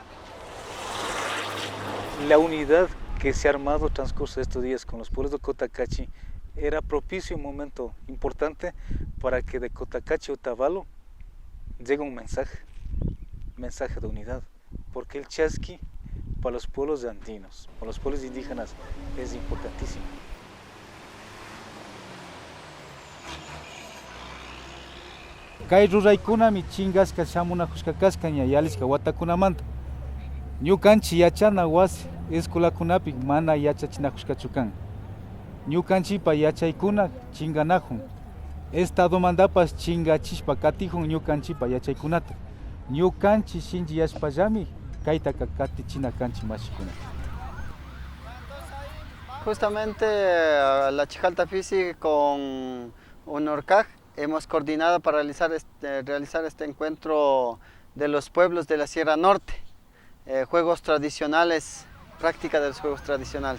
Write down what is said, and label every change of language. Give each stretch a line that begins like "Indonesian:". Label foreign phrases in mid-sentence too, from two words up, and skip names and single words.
Spanish: La unidad que se ha armado transcurso de estos días con los pueblos de Cotacachi era propicio, un momento importante para que de Cotacachi a Otavalo llegue un mensaje de unidad, porque el Chasqui para los pueblos andinos, para los pueblos indígenas, es importantísimo.
Quechua: Kay ruraykunami chingasqa shamunakushkakasqaña yalisqa watakunamanta. Ñukanchik yachana wasi escuelakunapi mana yachachinakushkachu kan. Ñukanchikpa yachaykuna chinganakun. Estadomandapas chingachishpa katijun ñukanchikpa yachaykunata. Ñukanchik shinchiyashpallami kaytaka katichina kanchik mashikuna.
Spanish: Justamente la Chijalta Fisi con UNORCAG hemos coordinado para realizar este encuentro de los pueblos de la Sierra Norte, juegos tradicionales, práctica de los juegos tradicionales.